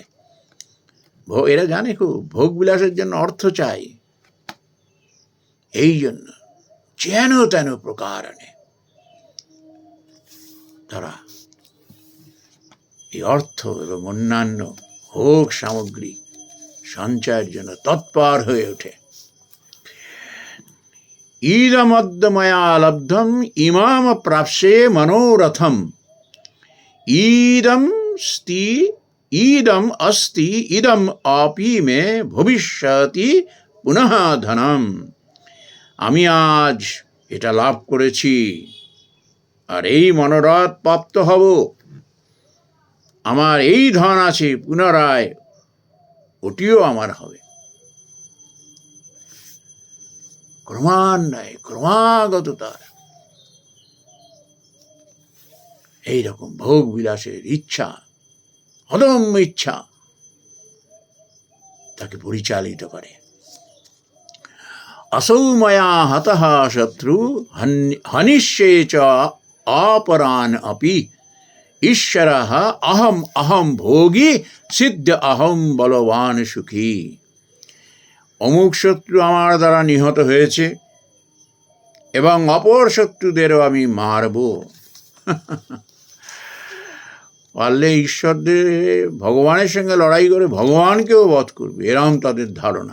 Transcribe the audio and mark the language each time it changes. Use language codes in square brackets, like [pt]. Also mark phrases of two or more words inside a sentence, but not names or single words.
[bn] এরা জানে খুব ভোগ বিলাসের জন্য অর্থ চাই, এই জন্য যেন তেন প্রকারণে তারা এই অর্থ এবং অন্যান্য ভোগ সামগ্রী সঞ্চয়ের জন্য তৎপর হয়ে ওঠে। [sa] ইদমদ্য ময়া লব্ধম ইমাম প্রাপ্সে মনোরথম ইদম अस्ति ইদম আপি মে ভবিষ্যতি পুনঃ ধনম। [bn] আমি আজ এটা লাভ করেছি আর এই মনোরথ প্রাপ্ত হব। আমার এই ধন আছে, পুনরায় ওটিও আমার হবে। ক্রমান্বয়ে ক্রমাগত তার এইরকম ভোগ বিলাসের ইচ্ছা, অদম্য ইচ্ছা তাকে পরিচালিত করে। [sa] असौ मया हतः शत्रु हनिष्ये च अपरान् अपि ঈশ্বরः अहम अहम भोगी सिद्ध अहम बलवान सुखी। [bn] অমুক শত্রু আমার দ্বারা নিহত হয়েছে এবং অপর শত্রুদেরও আমি মারব। পারলে ঈশ্বরদের, ভগবানের সঙ্গে লড়াই করে ভগবানকেও বধ করবে, এরম তাদের ধারণা।